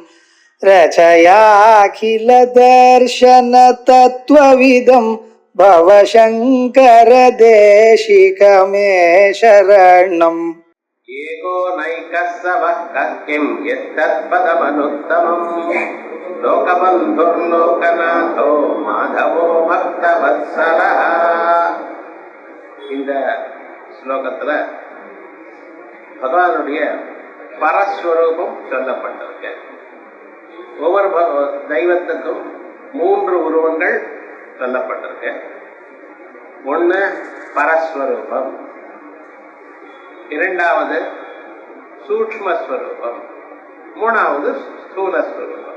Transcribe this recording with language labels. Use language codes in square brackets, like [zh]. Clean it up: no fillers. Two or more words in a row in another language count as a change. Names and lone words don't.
[sa] रचयाखिल दर्शन तत्त्वविदं भवशङ्कर देशिकमे शरणम् एको नैकस्सवः किं यत्तत्पदमनुत्तमम् लोकबन्धुर्लोकनाथो माधवो भक्तवत्सलः. [ta] இந்த ஸ்லோகத்தில் பகவானுடைய பரஸ்வரூபம் சொல்லப்பட்டிருக்கு. ஒவ்வொரு தெய்வத்துக்கும் 3 உருவங்கள் சொல்லப்பட்டிருக்கு. ஒன்று பரஸ்வரூபம், இரண்டாவது சூக்ஷ்மஸ்வரூபம், மூணாவது ஸ்தூலஸ்வரூபம்.